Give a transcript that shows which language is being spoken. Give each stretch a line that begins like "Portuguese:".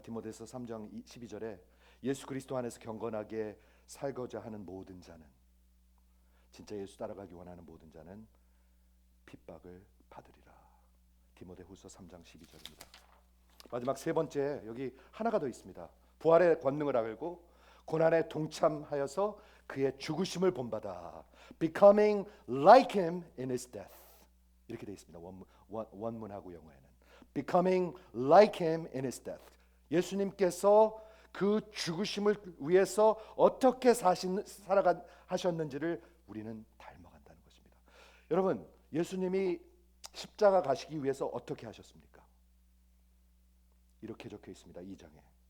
Korean: 디모데서 3장 12절에 예수 그리스도 안에서 경건하게 살고자 하는 모든 자는, 진짜 예수 따라가기 원하는 모든 자는 핍박을 받으리라. 디모데후서 3장 12절입니다. 마지막 세 번째, 여기 하나가 더 있습니다. 부활의 권능을 알고 고난에 동참하여서 그의 죽으심을 본받아.
English: Becoming like him in his death.
Korean: 이렇게 되어 있습니다. 원문하고 영어에는
English: Becoming like him in his death.
Korean: 예수님께서 그 죽으심을 위해서 어떻게 하셨는지를 우리는 닮아간다는 것입니다. 여러분, 예수님이 십자가 가시기 위해서 어떻게 하셨습니까? 이렇게 적혀 있습니다. 2장에.